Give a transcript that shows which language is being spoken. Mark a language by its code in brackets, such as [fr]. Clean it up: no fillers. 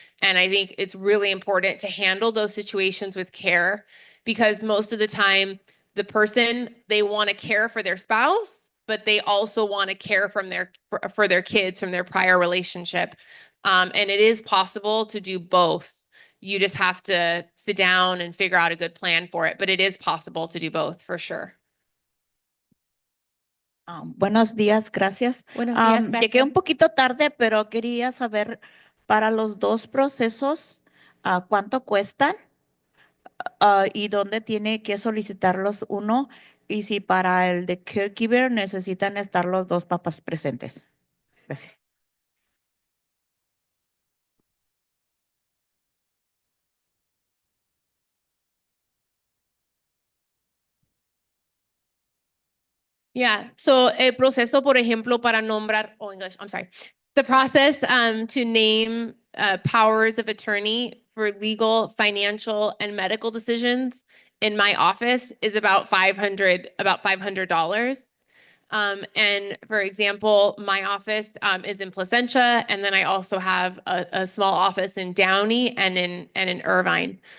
[en] And I think it's really important to handle those situations with care, because most of the time, the person, they want to care for their spouse, but they also want to care for their kids from their prior relationship. And it is possible to do both. You just have to sit down and figure out a good plan for it, but it is possible to do both for sure. [es] Buenos días, gracias. Buenos días, Llegué gracias. un poquito tarde, pero quería saber para los dos procesos, cuánto cuestan, y dónde tiene que solicitarlos uno, y si para el de caregiver necesitan estar los dos papás presentes. Gracias. [en] Yeah. So [es] el proceso, por ejemplo, para nombrar, [en] English, I'm sorry. The process to name powers of attorney for legal, financial, and medical decisions in my office is about $500. And for example, my office is in Placentia, and then I also have a small office in Downey and in Irvine.